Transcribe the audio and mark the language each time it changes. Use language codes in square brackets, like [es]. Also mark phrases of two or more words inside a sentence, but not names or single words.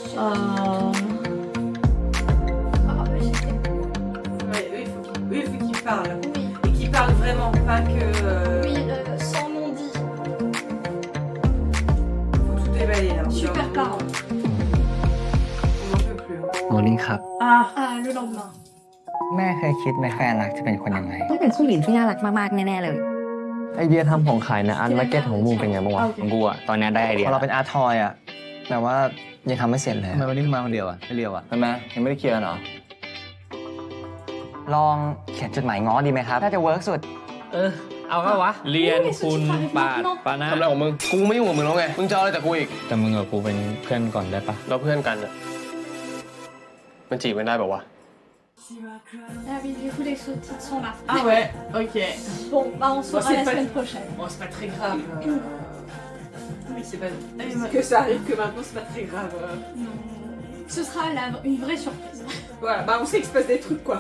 [fr] Ouais, eux, il faut qu'ils parlent. Et qu'ils parlent vraiment, pas que... Oui, sans non-dit. Faut tout déballer là. Super parent. On n'en peut plus. [th] Morning ครับ [fr] Ah, le lendemain. [th] แม่เคยคิดไหมแฟนรักจะเป็นคนยังไง ต้องเป็นผู้หญิงที่น่ารักมากๆแน่ๆเลย ไอเดียทำของขายนะอันมาร์เก็ตของมึงเป็นไงบ้างวะ ของกูอะตอนนี้ได้ไอเดีย พอเราเป็นอาร์ทอยอ่ะแต่ว่ายังทำไม่เสร็จเลย ทำไมวันนี้มึงมาคนเดียวอ่ะไม่เรียวอ่ะ ทำไมยังไม่ได้เคลียร์เหรอ ลองเขียนจดหมายง้อดีไหมครับ น่าจะเวิร์กสุด เอาเข้าวะ เรียนคุณปาดปานะทำอะไรของมึง กูไม่ยุ่งกับมึงแล้วไง มึงจะเอาอะไรจากกูอีก แต่มึงกับกูเป็นเพื่อนก่อนได้ปะเราเพื่อนกันอะมันจีบกันได้ป่าวะ [fr] Ah oui, du coup, les sous-titres sont là. Ah ouais, ok. Bon, bah on se Bon, verra c'est la pas- semaine prochaine. Bon, c'est pas très grave. Oui, c'est pas... mais- Que ça arrive que maintenant, c'est pas très grave. Non. Ce sera une vraie surprise. Voilà, bah on sait qu'il se passe des trucs, quoi.